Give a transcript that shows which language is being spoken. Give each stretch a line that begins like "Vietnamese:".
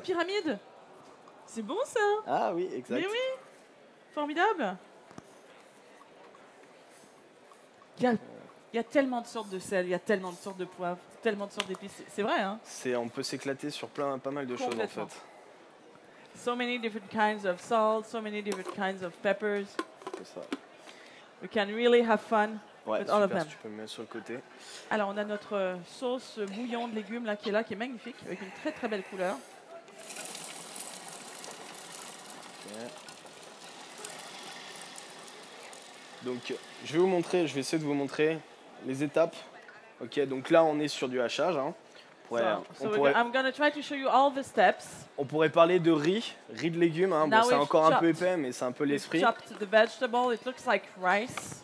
French: petites pyramides. C'est bon ça. Ah oui, exact. Mais oui. Formidable. Il y a tellement de sortes de sel, il y a tellement de sortes de poivres, tellement de sortes d'épices. C'est vrai, hein? On peut s'éclater sur pas mal de choses en fait.
English: So many different kinds of salt, so many different kinds of peppers.
French: C'est ça.
English: We can really have fun with all of them.
French: Tu peux me mettre sur le côté. Alors on a notre sauce bouillon de légumes là, qui est magnifique, avec une très très belle couleur.
English: Okay.
French: Donc, je vais essayer de vous montrer les étapes. Ok, donc là, on est sur du hachage. Hein.
English: I'm going to try to show you all the steps.
French: On pourrait parler de riz de légumes. Hein. Bon, c'est encore un peu épais, mais c'est un peu l'esprit.
English: The vegetable, it looks like rice.